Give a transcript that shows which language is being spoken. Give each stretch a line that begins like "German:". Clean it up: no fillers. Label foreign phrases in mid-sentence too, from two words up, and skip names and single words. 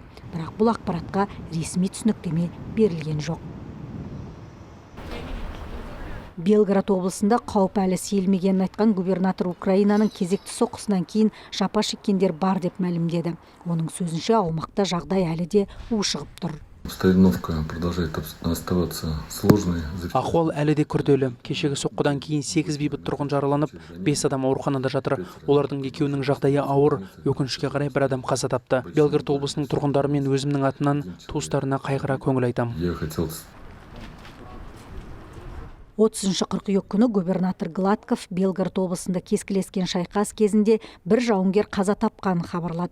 Kazakh: Бірақ бұл ақпаратқа ресми түсініктеме берілген жоқ. Белгород облысында қауіп әлі сейілмегенін айтқан губернатор Украинаның кезекті соққысынан кейін жапа шеккендер бар деп мәлімдеді. Оның сөзінше аумақта жағдай әлі де ушығып тұр.
Russian: Обстановка продолжает оставаться сложной.
Kazakh: Ахуал әлі де күрделі. Кешегі соққыдан кейін 8 бейбіт тұрғын жараланып, 5 адам ауруханада жатыр. Олардың екеуінің жағдайы ауыр, өкінішке қарай бір адам қаза тапты. Белгород облысының тұрғындары мен өзімнің атынан туыстарына қайғыра көңіл айтам. 30 қыркүйек күні губернатор Гладков Белгород облысында кескілескен шайқас кезінде бір жауынгер қаза тапқанын хабарлады.